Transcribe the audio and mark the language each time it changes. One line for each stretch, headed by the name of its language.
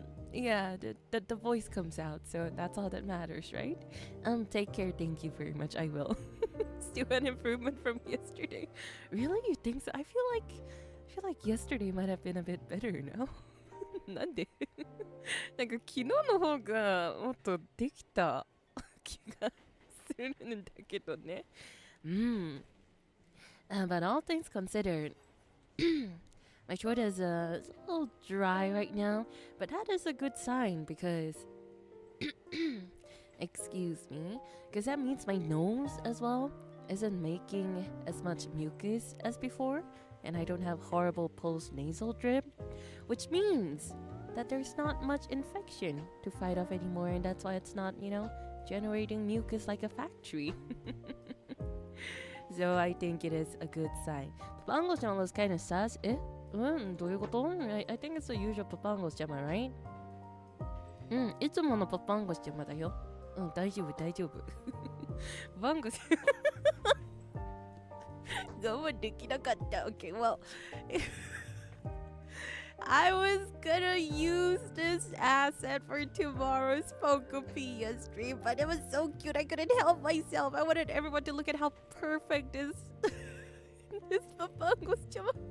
English: Yeah, the voice comes out, so that's all that matters, right? Take care, thank you very much. I will. Still an improvement from yesterday. Really? You think so? I feel like yesterday might have been a bit better, no?
Japanese: なんでなんか昨日の方がもっとできた気がするんだけどね。
English: But all things considered, my throat is a little dry right now, but that is a good sign because, excuse me, because that means my nose as well isn't making as much mucus as before, and I don't have horrible post-nasal drip, which means that there's not much infection to fight off anymore, and that's why it's not, generating mucus like a factory. So I think it is a good sign. Papango-chan was kind of sus.
Japanese: どういうこと?
English: I think it's the usual Papango-chan, right?
Japanese: いつものPapango-chanだよ。大丈夫。 Papango-chan 我慢できなかった。
English: Okay, well, I was gonna use this asset for tomorrow's Pocopedia stream, but it was so cute I couldn't help myself. I wanted everyone to look at how perfect this Papango-chan.